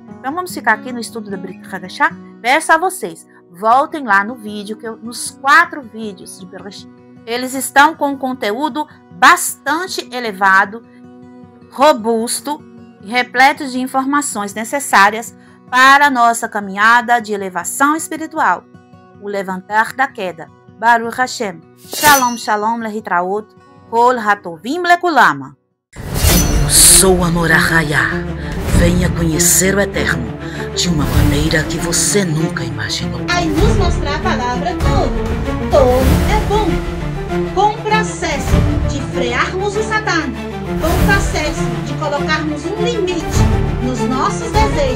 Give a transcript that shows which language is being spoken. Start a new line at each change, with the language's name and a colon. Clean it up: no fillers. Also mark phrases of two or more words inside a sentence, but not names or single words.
Portuguese: Então vamos ficar aqui no estudo da Brit Hadashah. Peço a vocês, voltem lá no vídeo, nos 4 vídeos de Bereshit. Eles estão com um conteúdo bastante elevado, robusto e repleto de informações necessárias para a nossa caminhada de elevação espiritual, o levantar da queda.
Hebrew: ברוך השם. שלום, שלום, להתראות, כל הטובים לכולם.
Portuguese: Eu sou a Morahaya. Venha conhecer o Eterno de uma maneira que você nunca imaginou. Aí nos mostrar a palavra todo é bom. Com o processo de frearmos o Satã, com o processo de colocarmos um limite nos nossos desejos.